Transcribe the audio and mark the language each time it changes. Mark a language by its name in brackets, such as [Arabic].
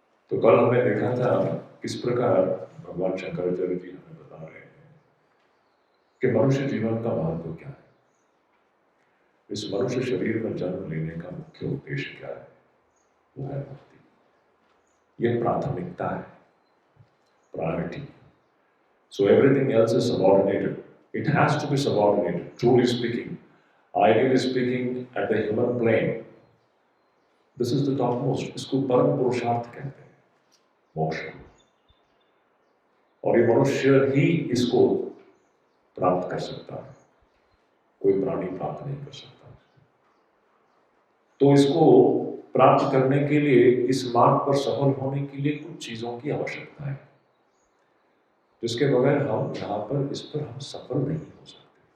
[Hindi] तो कल हमने देखा था किस प्रकार भगवान शंकराचार्य जी हमें बता रहे हैं कि मनुष्य जीवन का महत्व क्या है, इस मनुष्य शरीर में जन्म लेने का मुख्य उद्देश्य क्या है, वो है भक्ति। ये प्राथमिकता है, priority. [English] So everything else is subordinated. It has to be subordinated, truly speaking. Ideally speaking, at the human plane, this is the topmost. [Hindi] इसको परम पुरुषार्थ कहते हैं, मोक्ष। और ये मनुष्य ही इसको प्राप्त कर सकता है, कोई प्राणी प्राप्त नहीं कर सकता। तो इसको प्राप्त करने के लिए, इस मार्ग पर सफल होने के लिए कुछ चीजों की आवश्यकता है, जिसके बगैर हम यहाँ पर इस पर हम सफल नहीं हो सकते।